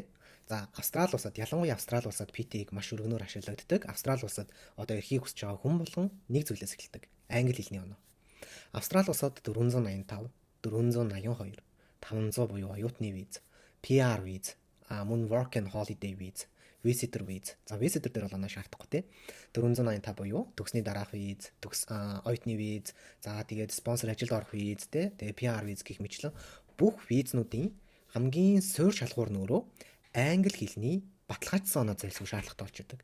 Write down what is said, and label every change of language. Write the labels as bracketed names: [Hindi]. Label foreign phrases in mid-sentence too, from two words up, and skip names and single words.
[Mongolian] За Австрали улсад ялангуяа Австрали улсад PT-г маш өргөнөөр ашиглагддаг. Австрали улсад эрхийг хүсэж байгаа хүн болгон нэг зүйлээс эхэлдэг. Англи хэлний оноо. Австрали улсад 485, 482, 500 буюу оюутны виз, PR виз, мөн [English] work and holiday [Mongolian] виз, visitor виз. За visitor дээр бол оноо шаардахгүй те. 485 буюу төгсний дараах виз, оюутны виз, за тэгээд спонсор ажилд орох виз те. Тэгээд PR виз гэх мэтлэн бүх визнүүдийн хамгийн суурь шалгуур нь өөрөө англи хэлний баталгаажсан оноо зайлсхийх шаардлагатай болчихдог.